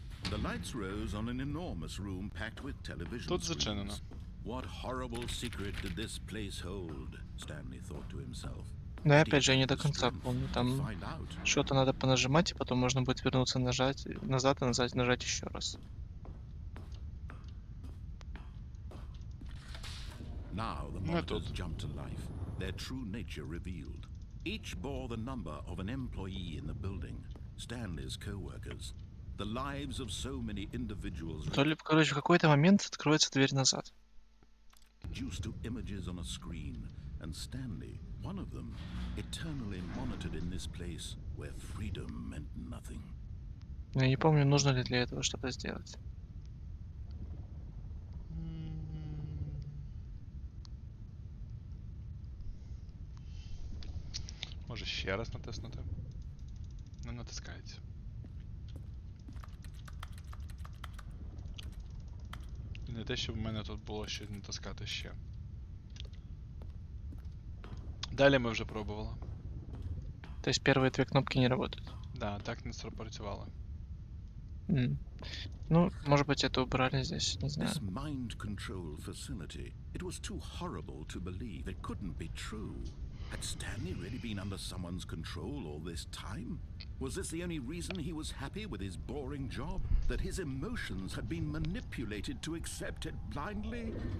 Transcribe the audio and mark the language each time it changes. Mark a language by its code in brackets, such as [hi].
[en] The lights rose on an enormous room packed with television [uk] Тут зачинено. [en] screens. What horrible secret did this place hold? Stanley thought to himself. [ru] Но я опять же не до конца помню. Там [en] Find out. [ru] что-то надо понажимать, и потом можно будет вернуться, нажать назад и нажать еще раз. [en] Now the monitors jumped to life, their true nature revealed. Each bore the number of an employee in the building, Stanley's co-workers. the lives of so many individuals [ru] То ли, короче, в какой-то момент откроется дверь назад. [en] reduced to images on a screen, and Stanley, one of them, eternally monitored in this place where freedom meant nothing. [ru] Я не помню, нужно ли для этого что-то сделать. [uk] Може ще раз натиснути. Не натискається. І не те, щоб в мене тут було що натискати ще. Далі ми вже пробували. [ru] То есть первые две кнопки не работают. [uk] Да, так не спрацювало. [ru] Ну, может быть, это убрали здесь, не знаю. [en] This mind control facility, it was too horrible to believe. It couldn't be true. Had Stanley really been under someone's control all this time? Was this the only reason he was happy with his boring job? That his emotions had been manipulated to accept it blindly?